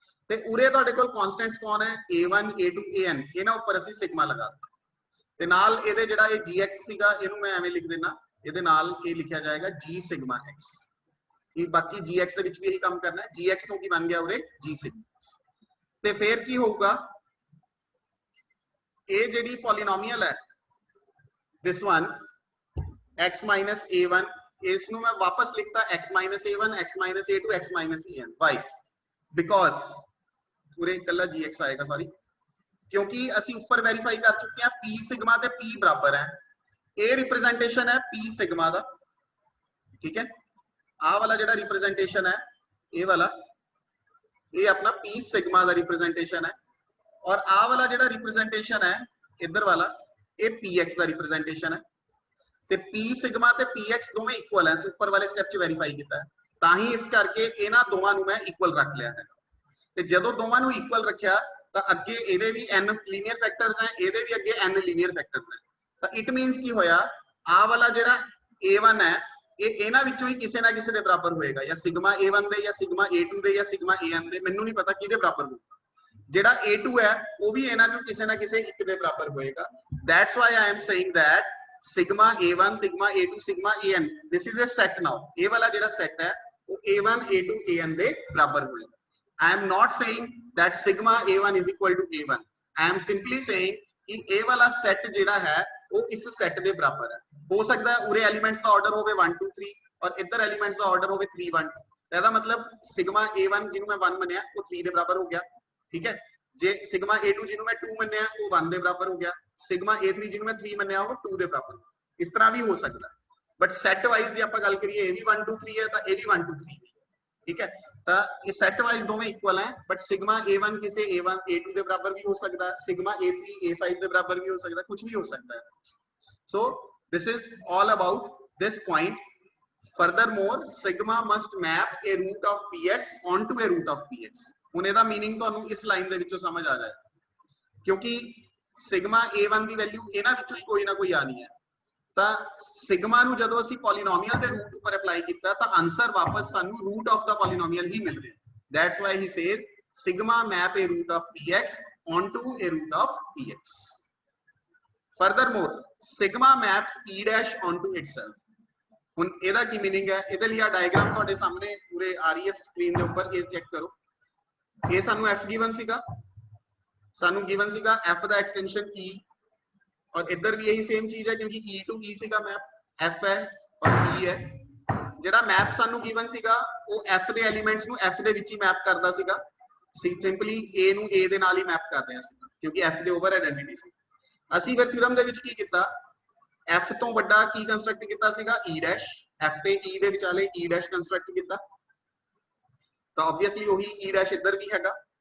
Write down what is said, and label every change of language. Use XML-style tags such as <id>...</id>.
<pa>ਤੇ ਉਰੇ ਤੁਹਾਡੇ ਕੋਲ ਕਨਸਟੈਂਟਸ ਕੌਣ ਹੈ, a1 a2 an, ਇਹਨਾਂ ਉੱਪਰ ਅਸੀਂ ਸਿਗਮਾ ਲਗਾਤਾ ਤੇ ਨਾਲ ਇਹਦੇ ਜਿਹੜਾ ਇਹ gx ਸੀਗਾ ਇਹਨੂੰ ਮੈਂ ਐਵੇਂ ਲਿਖ ਦੇਣਾ, ਇਹਦੇ ਨਾਲ ਇਹ ਲਿਖਿਆ ਜਾਏਗਾ g ਸਿਗਮਾ x। ਇਹ ਬਾਕੀ gx ਦੇ ਵਿੱਚ ਵੀ ਇਹੀ ਕੰਮ ਕਰਨਾ ਹੈ, gx ਤੋਂ ਕੀ ਬਣ ਗਿਆ ਉਰੇ g ਸਿਗਮਾ। ਤੇ ਫਿਰ ਕੀ ਹੋਊਗਾ, ਇਹ ਜਿਹੜੀ ਪੋਲੀਨੋਮੀਅਲ ਹੈ</pa> <en>this one</en> <pa>x minus a1, ਇਸ ਨੂੰ ਮੈਂ ਵਾਪਸ ਲਿਖਤਾ x minus a1 x minus a2 x minus an।</pa> <en>why?</en> <pa>because ਪੂਰੇ ਇਕੱਲਾ gx ਆਏਗਾ, ਸੌਰੀ, ਕਿਉਂਕਿ ਅਸੀਂ ਉੱਪਰ ਵੈਰੀਫਾਈ ਕਰ ਚੁੱਕੇ ਹਾਂ p ਸਿਗਮਾ ਤੇ p ਬਰਾਬਰ ਹੈ। ਇਹ ਰਿਪਰੈਜ਼ੈਂਟੇਸ਼ਨ ਹੈ p ਸਿਗਮਾ ਦਾ, ਠੀਕ ਹੈ। ਆਹ ਵਾਲਾ ਜਿਹੜਾ ਰਿਪਰੈਜ਼ੈਂਟੇਸ਼ਨ ਹੈ ਇਹ ਵਾਲਾ, ਇਹ ਆਪਣਾ p ਸਿਗਮਾ ਦਾ ਰਿਪਰੈਜ਼ੈਂਟੇਸ਼ਨ ਹੈ, ਔਰ ਆਹ ਵਾਲਾ ਜਿਹੜਾ ਰਿਪਰੈਜ਼ੈਂਟੇਸ਼ਨ ਹੈ ਇੱਧਰ ਵਾਲਾ ਇਹ px ਦਾ ਰਿਪਰੈਜ਼ੈਂਟੇਸ਼ਨ ਹੈ। ਤੇ p ਸਿਗਮਾ ਤੇ px ਦੋਵੇਂ ਇਕੁਅਲ ਹੈ, ਉੱਪਰ ਵਾਲੇ ਸਟੈਪ 'ਚ ਵੈਰੀਫਾਈ ਕੀਤਾ ਹੈ, ਤਾਂ ਹੀ ਇਸ ਕਰਕੇ ਇਹਨਾਂ ਦੋਵਾਂ ਨੂੰ ਮੈਂ ਇਕੁਅਲ ਰੱਖ ਲਿਆ ਹੈ। ਤੇ ਜਦੋਂ ਦੋਵਾਂ ਨੂੰ ਇਕੁਅਲ ਰੱਖਿਆ ਤਾਂ ਅੱਗੇ ਇਹਦੇ ਵੀ n ਲੀਨੀਅਰ ਫੈਕਟਰਸ ਹੈ, ਇਹਦੇ ਵੀ ਅੱਗੇ n ਲੀਨੀਅਰ ਫੈਕਟਰਸ ਹੈ। ਤਾਂ ਇਟ ਮੀਨਸ ਕੀ ਹੋਇਆ, ਆਹ ਵਾਲਾ ਜਿਹੜਾ a1 ਹੈ ਇਹ ਇਹਨਾਂ ਵਿੱਚੋਂ ਹੀ ਕਿਸੇ ਨਾ ਕਿਸੇ ਦੇ ਬਰਾਬਰ ਹੋਏਗਾ, ਜਾਂ ਸਿਗਮਾ a1 ਦੇ ਜਾਂ ਸਿਗਮਾ a2 ਦੇ ਜਾਂ ਸਿਗਮਾ an ਦੇ, ਮੈਨੂੰ ਨਹੀਂ ਪਤਾ ਕਿਹਦੇ ਬਰਾਬਰ ਹੋਊਗਾ। ਜਿਹੜਾ a2 ਹੈ ਉਹ ਵੀ ਇਹਨਾਂ ਚੋਂ ਕਿਸੇ ਨਾ ਕਿਸੇ ਇੱਕ ਦੇ ਬਰਾਬਰ ਹੋਏਗਾ।</pa> <en>that's why I am saying that sigma a1 sigma a2 sigma an, this is a set now।</en> <pa>ਇਹ ਵਾਲਾ ਜਿਹੜਾ ਸੈਟ ਹੈ ਉਹ a1 a2 an ਦੇ ਬਰਾਬਰ ਹੋਏਗਾ।</pa> <en>I am not saying that sigma a1 is equal to a1, I am simply saying</en> <pa>ਕਿ ਇਹ ਵਾਲਾ ਸੈਟ ਜਿਹੜਾ ਹੈ ਉਹ ਇਸ ਸੈਟ ਦੇ ਬਰਾਬਰ ਹੈ। ਹੋ ਸਕਦਾ ਹੈ ਉਰੇ ਐਲੀਮੈਂਟਸ ਦਾ ਆਰਡਰ ਹੋਵੇ 1 2 3 ਔਰ ਇੱਧਰ ਐਲੀਮੈਂਟਸ ਦਾ ਆਰਡਰ ਹੋਵੇ 3 1 2, ਇਹਦਾ ਮਤਲਬ ਸਿਗਮਾ a1 ਜਿਹਨੂੰ ਮੈਂ 1 ਮੰਨਿਆ ਉਹ 3 ਦੇ ਬਰਾਬਰ ਹੋ ਗਿਆ, ਠੀਕ ਹੈ। ਜੇ ਸਿਗਮਾ a2 ਜਿਹਨੂੰ ਮੈਂ 2 ਮੰਨਿਆ ਉਹ 1 ਦੇ ਬਰਾਬਰ ਹੋ ਗਿਆ, ਸਿਗਮਾ a3 ਜਿਹਨੂੰ ਮੈਂ 3 ਮੰਨਿਆ ਉਹ 2 ਦੇ ਬਰਾਬਰ। ਇਸ ਤਰ੍ਹਾਂ ਵੀ ਹੋ ਸਕਦਾ ਹੈ, ਬਟ ਸੈਟ ਵਾਈਜ਼ ਜੇ ਆਪਾਂ ਗੱਲ ਕਰੀਏ ਇਹ ਵੀ 1 2 3 ਹੈ ਤਾਂ ਇਹ ਵੀ 1 2 3, ਠੀਕ ਹੈ। ਤਾਂ ਇਹ ਸੈਟ ਵਾਈਜ਼ ਦੋਵੇਂ ਇਕੁਅਲ ਹੈ, ਬਟ ਸਿਗਮਾ a1 ਕਿਸੇ a1 a2 ਦੇ ਬਰਾਬਰ ਵੀ ਹੋ ਸਕਦਾ ਹੈ, ਸਿਗਮਾ a3 a5 ਦੇ ਬਰਾਬਰ ਵੀ ਹੋ ਸਕਦਾ ਹੈ, ਕੁਝ ਵੀ ਹੋ ਸਕਦਾ ਹੈ।</pa> <en>So this is all about this point। furthermore sigma must map a root of px onto a root of px।</en> <pa>ਹੁਣ ਇਹਦਾ मीनिंग ਤੁਹਾਨੂੰ ਇਸ ਲਾਈਨ ਦੇ ਵਿੱਚੋਂ ਸਮਝ ਆ ਜਾਏ, ਕਿਉਂਕਿ ਸਿਗਮਾ a1 ਦੀ ਵੈਲਿਊ ਇਹਨਾਂ ਵਿੱਚੋਂ ਹੀ ਕੋਈ ਨਾ ਕੋਈ ਆਣੀ ਹੈ। ਤਾਂ ਸਿਗਮਾ ਨੂੰ ਜਦੋਂ ਅਸੀਂ ਪੋਲੀਨੋਮੀਅਲ ਦੇ ਰੂਟ ਉੱਪਰ ਅਪਲਾਈ ਕੀਤਾ ਤਾਂ ਆਨਸਰ ਵਾਪਸ ਸਾਨੂੰ ਰੂਟ ਆਫ ਦਾ ਪੋਲੀਨੋਮੀਅਲ ਹੀ ਮਿਲ ਰਿਹਾ।</pa> <en>That's why he says sigma map a root of px onto a root of px। furthermore sigma maps e dash onto itself।</en> <pa>ਹੁਣ ਇਹਦਾ ਕੀ मीनिंग ਹੈ, ਇਹਦੇ ਲਈ ਆ ਡਾਇਗਰਾਮ ਤੁਹਾਡੇ ਸਾਹਮਣੇ ਪੂਰੇ ਆ ਰਹੀ ਹੈ ਸਕਰੀਨ ਦੇ ਉੱਪਰ, ਇਹ ਚੈੱਕ ਕਰੋ। ਇਹ ਸਾਨੂੰ f ਗਿਵਨ ਸੀਗਾ, ਸਾਨੂੰ ਗਿਵਨ ਸੀਗਾ f ਦਾ ਐਕਸਟੈਂਸ਼ਨ e,</pa> <hi>और इधर भी यही सेम चीज है क्योंकि e टू e सीगा मैप f है और e है।</hi> <pa>ਜਿਹੜਾ ਮੈਪ ਸਾਨੂੰ ਗਿਵਨ ਸੀਗਾ ਉਹ f ਦੇ ਐਲੀਮੈਂਟਸ ਨੂੰ f ਦੇ ਵਿੱਚ ਹੀ ਮੈਪ ਕਰਦਾ ਸੀਗਾ, ਸਿੰਪਲੀ a ਨੂੰ a ਦੇ ਨਾਲ ਹੀ ਮੈਪ ਕਰ ਰਿਹਾ ਸੀਗਾ ਕਿਉਂਕਿ f ਦੇ ਓਵਰ ਆਇਡੈਂਟੀਟੀ ਸੀ। ਅਸੀਂ ਫਿਰ ਥਿਊਰਮ ਦੇ ਵਿੱਚ ਕੀ ਕੀਤਾ, f ਤੋਂ ਵੱਡਾ ਕੀ ਕੰਸਟਰਕਟ ਕੀਤਾ ਸੀਗਾ e ਡੈਸ਼, f ਤੇ e ਦੇ ਵਿਚਾਲੇ e ਡੈਸ਼ ਕੰਸਟਰਕਟ ਕੀਤਾ, ਤਾਂ ਆਬਵੀਅਸਲੀ ਉਹੀ e ਡੈਸ਼ ਇੱਧਰ ਵੀ ਹੈਗਾ।</pa>